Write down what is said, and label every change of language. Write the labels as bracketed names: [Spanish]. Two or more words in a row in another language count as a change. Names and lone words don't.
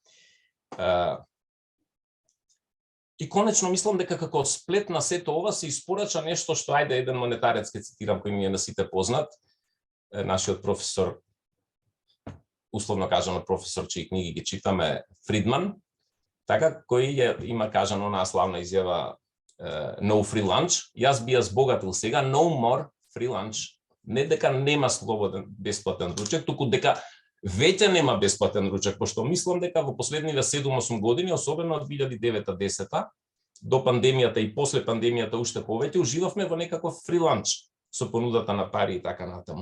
[Macedonian] И конечно мислам дека како сплет на сето ова се испорача нешто што ајде еден монетарец ке цитирам кој ми е на сите познат, нашиот професор, условно кажано професор чии книги ги читаме, Фридман, така кој има кажано на славна [English] изјава no free lunch, [Macedonian] јас би ја збогатил сега [English] no more free lunch, [Macedonian] не дека нема слободен бесплатен ручек, туку дека веќе нема бесплатен ручек, пошто мислам дека во последниве 7-8 години, особено од 2009-10 до пандемијата и после пандемијата уште повеќе, уживавме во некаков фриланч со понудата на пари и така натаму.